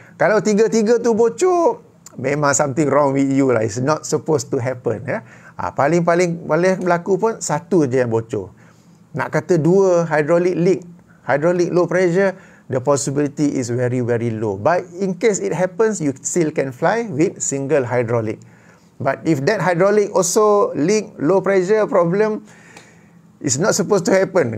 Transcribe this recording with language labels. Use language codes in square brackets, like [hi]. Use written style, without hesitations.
[ms] Kalau 3 tu bocor, memang [en] something wrong with you lah. It's not supposed to happen ya. [ms] Paling-paling boleh berlaku pun 1 je yang bocor. Nak kata [en] 2 hydraulic leak, hydraulic low pressure, the possibility is very very low. But in case it happens, you still can fly with single hydraulic. But if that hydraulic also leak, low pressure problem, it's not supposed to happen.